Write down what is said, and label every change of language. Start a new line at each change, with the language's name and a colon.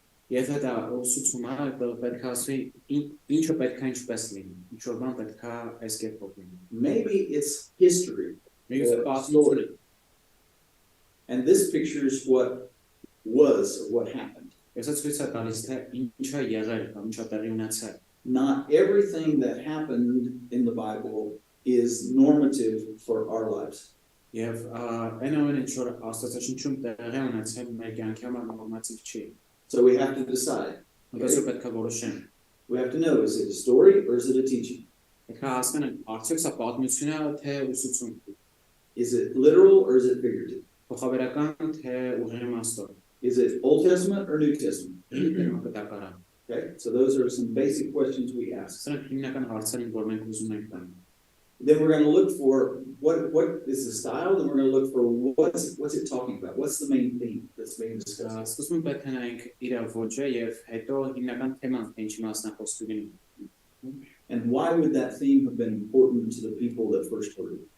Armenian: Եթե դա ուսուցում է, պետք է ասի ինչը պետք է ինչպես լինի, ինչ որ բան պետք է այս կերպով լինի։
English: Maybe it's history. Story. And this pictures what was or what happened.
Armenian: Եթե ցույց է տալիս թե ինչ է եղել կամ ինչ է տեղի ունեցել։
English: Not everything that happened in the Bible is normative for our lives.
Armenian: Եվ այն ամենը ինչ որ Աստվածաշնչում տեղի ունեցել մեր կյանքի համար նորմատիվ չի։
English: So we have to decide.
Armenian: Այսօր պետք է որոշենք։
English: We have to know, is it a story or is it a teaching?
Armenian: Պետք է հասկանանք արդյոք սա պատմություն է թե ուսուցում։
English: Is it literal or is it figurative?
Armenian: Փոխաբերական թե ուղղիմաստոր։
English: Is it Old Testament or New Testament?
Armenian: Կտակարան։
English: Okay, so those are some basic questions we ask.
Armenian: Սրանք հիմնական հարցեր են, որ մենք ուզում ենք տալ։
English: Then we're going to look for what is the style, and we're going to look for what's it talking about? What's the main theme that's being discussed?
Armenian: Սկզբում պետք է նայենք իր ոճը եւ հետո հիմնական թեման, թե ինչի մասն է խոսքը լինի։
English: And why would that theme have been important to the people that first heard it?